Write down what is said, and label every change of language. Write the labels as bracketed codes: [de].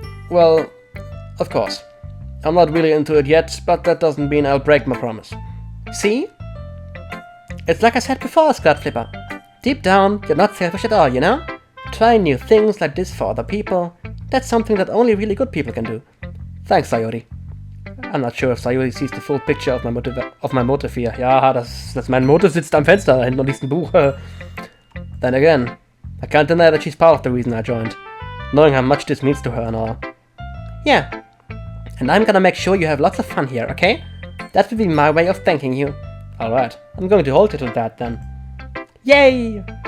[en] Well, of course. I'm not really into it yet, but that doesn't mean I'll break my promise. See? It's like I said before, Skirt Flipper. Deep down, you're not selfish at all, you know? Trying new things like this for other people, that's something that only really good people can do. Thanks, Sayori. I'm not sure if Sayori sees the full picture of my [de] Motiv hier. Ja, das mein Motiv sitzt am Fenster da hinten und liest ein Buch. [en] Then again, I can't deny that she's part of the reason I joined. Knowing how much this means to her and all. Yeah. And I'm gonna make sure you have lots of fun here, okay? That will be my way of thanking you. Alright, I'm going to hold you to that then. Yay!